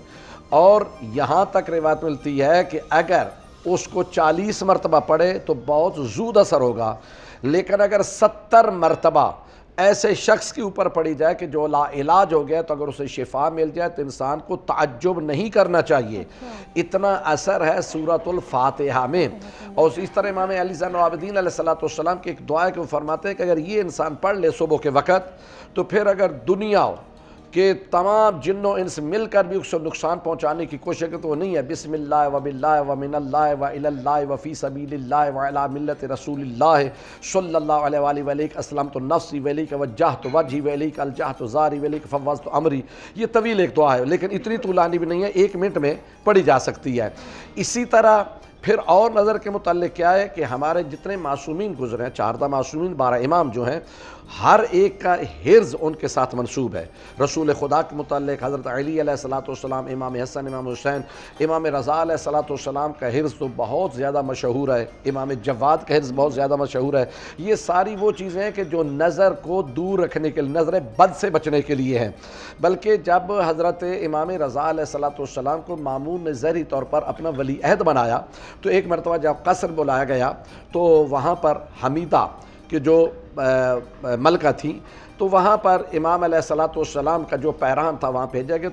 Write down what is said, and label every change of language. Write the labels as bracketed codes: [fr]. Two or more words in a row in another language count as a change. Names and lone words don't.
[ur] اور یہاں تک روایت ملتی ہے کہ اگر اس کو 40 مرتبہ پڑھے تو بہت زود اثر ہوگا، لیکن اگر 70 مرتبہ ایسے شخص کے اوپر پڑھی جائے کہ جو لا علاج ہو گیا، تو اگر اسے شفا مل جائے تو انسان کو تعجب نہیں کرنا چاہیے، اتنا اثر ہے سورۃ الفاتحہ میں. اور اس طرح امام علی زین العابدین علیہ السلام کی ایک دعا ہے کہ وہ فرماتے ہیں کہ اگر یہ انسان پڑھ لے صبح کے وقت، تو پھر اگر دنیا کے تمام جن و انس مل کر بھی اس کو نقصان پہنچانے کی کوشش کرتے، تو وہ نہیں ہے [ar] بسم الله وبالله ومن الله وإلى الله وفي سبيل الله وعلى ملة رسول الله صلى الله عليه وعليه أسلمت نفسي وإليك وجهت وجهي وإليك ألجأت ظهري وإليك فوضت أمري. [ur] یہ طویل ایک دعا ہے، لیکن اتنی طولانی بھی نہیں ہے، 1 منٹ میں پڑھی جا سکتی ہے. اسی طرح پھر اور نظر کے متعلق کیا ہے کہ ہمارے جتنے معصومین گزرے ہیں، 14 معصومین 12 امام جو ہیں، ہر ایک کا حرز ان کے ساتھ منسوب ہے. رسول خدا کے متعلق حضرت علی علیہ السلام، امام حسن، امام حسین، امام رضا علیہ السلام کا حرز تو بہت زیادہ مشہور ہے، امام جواد کا حرز بہت زیادہ مشہور ہے. یہ ساری وہ چیزیں ہیں کہ جو نظر کو دور رکھنے کے لیے، نظر بد سے بچنے کے لیے ہیں. بلکہ جب حضرت امام رضا علیہ السلام کو مامون نے ظاہری طور پر اپنا ولی عہد بنایا، تو ایک مرتبہ جب قصر بلایا گیا، تو وہاں پر حمیدہ کہ جو ملکہ تھی، تو وہاں پر امام علیہ السلام کا جو پیراہن تھا وہاں بھیجا گیا.